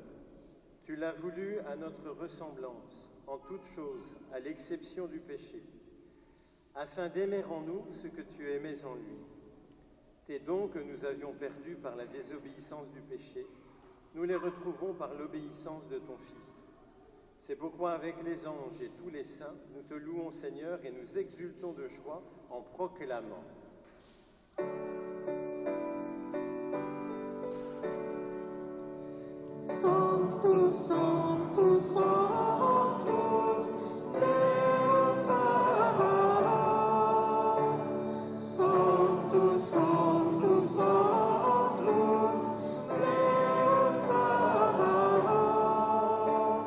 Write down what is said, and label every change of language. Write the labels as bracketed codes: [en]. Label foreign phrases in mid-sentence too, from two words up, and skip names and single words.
[fr] Tu l'as voulu à notre ressemblance, en toutes choses, à l'exception du péché, afin d'aimer en nous ce que tu aimais en lui. Tes dons que nous avions perdus par la désobéissance du péché, nous les retrouvons par l'obéissance de ton Fils. C'est pourquoi avec les anges et tous les saints, nous te louons Seigneur et nous exultons de joie en proclamant. [la] Sanctus, Sanctus, Sanctus, Deus Sabaoth. Sanctus, Sanctus, Sanctus, Deus Sabaoth.